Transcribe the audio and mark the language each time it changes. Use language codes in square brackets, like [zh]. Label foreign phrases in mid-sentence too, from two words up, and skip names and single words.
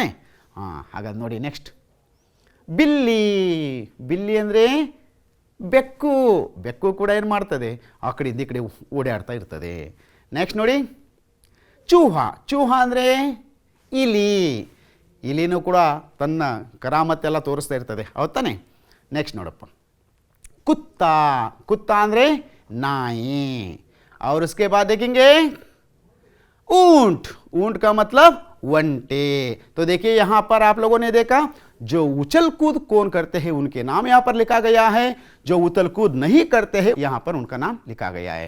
[kn] ಹಾಂ, ಹಾಗಾದ್ರೆ ನೋಡಿ ನೆಕ್ಸ್ಟ್, ಬಿಲ್ಲಿ, ಬಿಲ್ಲಿ ಅಂದರೆ ಬೆಕ್ಕು, ಬೆಕ್ಕು ಕೂಡ ಏನು ಮಾಡ್ತದೆ? ಆ ಕಡೆಯಿಂದ ಈ ಕಡೆ ಓಡಾಡ್ತಾ ಇರ್ತದೆ। ನೆಕ್ಸ್ಟ್ ನೋಡಿ, ಚೂಹ, ಚೂಹ ಅಂದರೆ ಇಲಿ, ಇಲಿನೂ ಕೂಡ ತನ್ನ ಕರಾಮತ್ತೆಲ್ಲ ತೋರಿಸ್ತಾ ಇರ್ತದೆ, ಹೌದಾನೆ? ನೆಕ್ಸ್ಟ್ ನೋಡಪ್ಪ, ಕುತ್ತ, कुत्ता ಅಂದರೆ नाई। [hi] और उसके बाद देखेंगे ऊंट, ऊंट का मतलब वंटे। तो देखिए यहां पर आप लोगों ने देखा, जो उछल कूद कौन करते हैं उनके नाम यहां पर लिखा गया है, जो उछल कूद नहीं करते हैं यहां पर उनका नाम लिखा गया है।